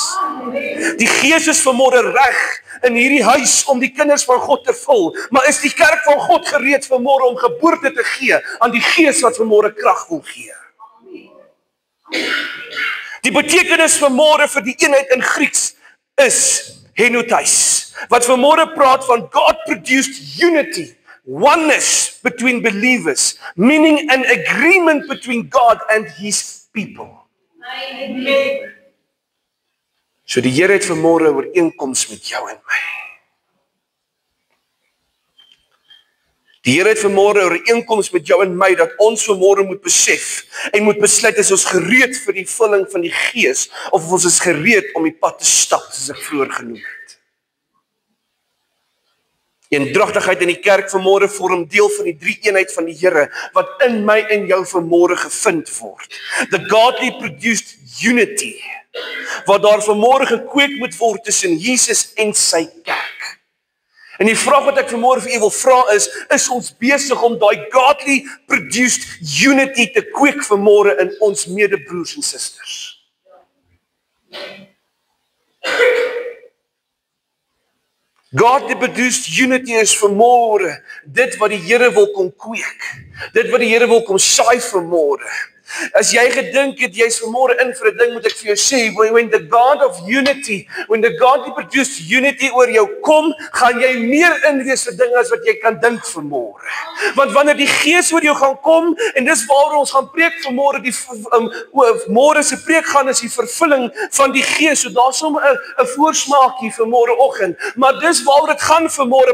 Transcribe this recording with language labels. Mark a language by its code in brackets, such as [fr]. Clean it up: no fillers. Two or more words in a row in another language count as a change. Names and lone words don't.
[af] Die Gees is vanmôre reg in hierdie huis om die kinders van God te vul, maar is die kerk van God gereed vanmôre om geboorte te gee aan die Gees wat vanmôre krag wil gee? Die betekenis vanmôre vir die eenheid in Grieks is henotheis, wat vanmôre praat van [en] God-produced unity, oneness between believers, meaning an agreement between God and His people. [af] Amen. So die Here het vanmôre 'n ooreenkoms met jou en my. Die Here het vanmôre 'n ooreenkoms met jou en my dat ons vanmôre moet besef en moet besluit is ons gereed vir die vulling van die Gees of ons is gereed om die pad te stap soos ek vroeër genoem het. Eendragtigheid in die kerk vanmôre vorm deel van die drie eenheid van die Here wat in my en jou vanmôre gevind word. [en] The godly produced unity [af] wat daar vanmôre gekweek moet word tussen Jesus en sy kerk. En die vraag wat ek vanmôre vir u wil vra is ons besig om daai [en] godly produced unity [af] te kweek vanmôre in ons medebroers en susters? [en] Godly produced unity [af] is vanmôre dit wat die Here wil kom kweek. Dit wat die Here wil kom saai vanmôre. As jy gedink het jy's vanmôre in vir 'n ding, moet ek vir jou sê, [en] when the God of unity, when the godly produced unity [af] oor jou kom, gaan jy meer in wees vir dinge as wat jy kan dink vanmôre. Want wanneer die Gees oor jou gaan kom, en dis waaroor ons gaan preek vanmôre, die môre se preek gaan is die vervulling van die Gees. So daar's sommer 'n voorsmaakie vanmôre oggend, maar dis waaroor dit gaan vanmôre.